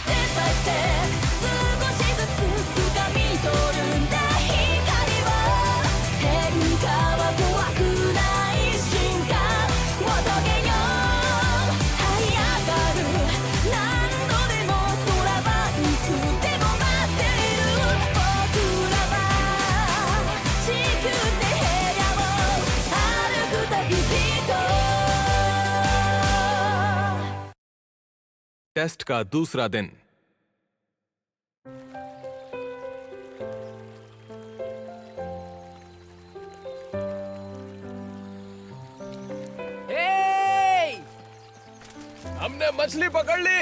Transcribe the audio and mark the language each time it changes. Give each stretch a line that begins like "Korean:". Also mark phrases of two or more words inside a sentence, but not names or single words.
English: step by step
Japanese: 少しずつ掴み取るんだ光は変化は怖くない進化を遂げよう這い上がる何度でも空はいつでも待っている僕らは地球で部屋を歩く旅人
Hindi: टेस्ट का दूसरा दिन। हमने मछली पकड़ ली।